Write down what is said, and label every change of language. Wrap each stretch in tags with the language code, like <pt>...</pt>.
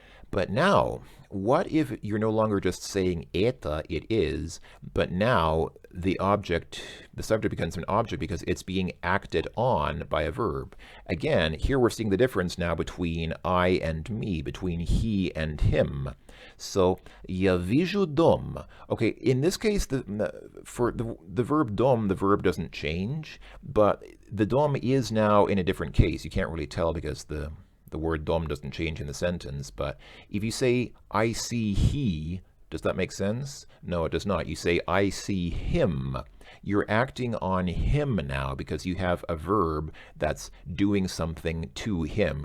<en>But now, what if you're no longer just saying это, it is, but now the subject becomes an object because it's being acted on by a verb. Again, here we're seeing the difference now between I and me, between he and him.</en> <ru>So, я вижу дом.</ru> <en>Okay, in this case, for the verb dom, the verb doesn't change, but the dom is now in a different case. You can't really tell because the word dom doesn't change in the sentence, but if you say, I see he, does that make sense? No, it does not. You say, I see him. You're acting on him now because you have a verb that's doing something to him.</en>